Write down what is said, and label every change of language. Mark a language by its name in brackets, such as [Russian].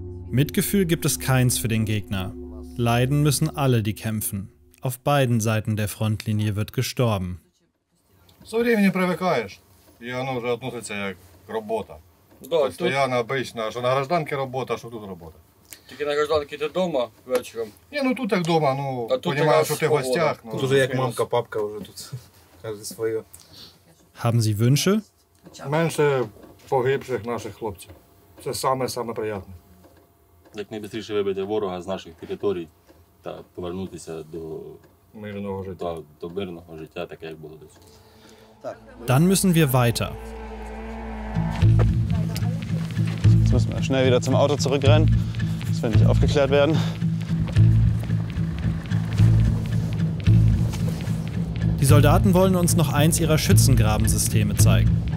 [German] Mitgefühl gibt es keins für den Gegner. Leiden müssen alle, die kämpfen. Auf beiden Seiten der Frontlinie wird gestorben. [Ukrainian] Со временем привикаєш, і воно вже відноситься як робота. Постоянно, обично, що на гражданці робота, що тут робота. Тільки на гражданці ти вдома вечором. Ні, ну тут як вдома, ну, А тут розумію, якраз що ти в гостях. Ну, Тут уже як мамка, папка вже тут. Кожен своє. [German] Haben Sie Wünsche? [Ukrainian] менше погибших наших хлопців. Це саме приємне. Як найшвидше вибити ворога з наших територій та повернутися Мирного життя. до мирного життя, таке як було до цього. [German] Dann müssen wir weiter. Jetzt müssen wir schnell wieder zum Auto zurückrennen, dass wir nicht aufgeklärt werden. Die Soldaten wollen uns noch eins ihrer Schützengrabensysteme zeigen.